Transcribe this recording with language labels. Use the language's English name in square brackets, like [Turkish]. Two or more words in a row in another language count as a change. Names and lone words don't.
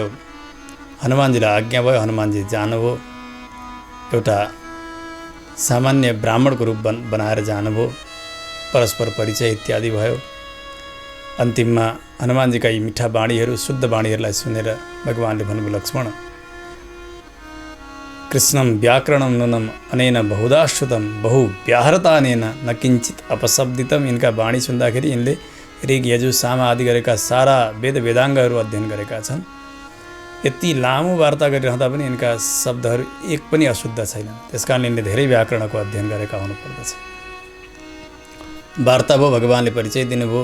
[Nepali] हनुमानजीलाई आज्ञा भयो, हनुमानजी जानुभयो। एउटा सामान्य ब्राह्मणको रूप बनाएर जानुभयो। परस्पर परिचय इत्यादि भयो। अन्तिममा हनुमानजीका यी मिठा बाणीहरू, शुद्ध बाणीहरूलाई सुनेर भगवान्ले भन्नुभयो, [Sanskrit] लक्ष्मण कृष्णं व्याकरणं नूनम् अनेन बहुधा श्रुतं बहु व्याहरतानेन न किञ्चित अपशब्दितम्। [Nepali] यिनका बाणी सुन्दाखेरि यिनले ऋग यजु साम आदि गरेका सारा वेद वेदाङ्गहरू अध्ययन गरेका छन्। यति लामो वार्ता गरिरहँदा पनि यिनका शब्दहरू एक पनि अशुद्ध छैन। त्यसकारण यिनले धेरै व्याकरणको अध्ययन गरेका हुनुपर्दछ। वार्ता भयो, भगवान्ले परिचय दिनुभयो।